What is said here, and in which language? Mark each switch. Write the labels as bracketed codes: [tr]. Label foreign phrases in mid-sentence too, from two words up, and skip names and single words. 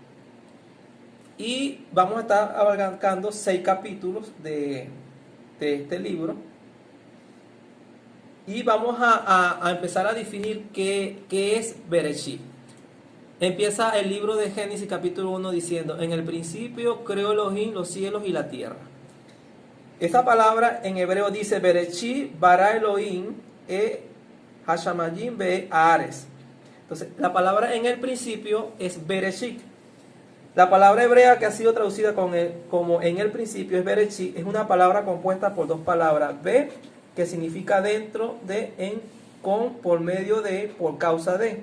[es] Y vamos a estar abarcando 6 capítulos de este libro. Y vamos a empezar a definir qué es Bereshit. Empieza el libro de Génesis capítulo 1 diciendo: en el principio creó Elohim los cielos y la tierra. Esta palabra en hebreo dice [he] בראשית ברא אלהים השמים הארץ. [es] Entonces, la palabra en el principio es Bereshit. La palabra hebrea que ha sido traducida como en el principio es Bereshit, es una palabra compuesta por 2 palabras. Be, que significa dentro de, en, con, por medio de, por causa de.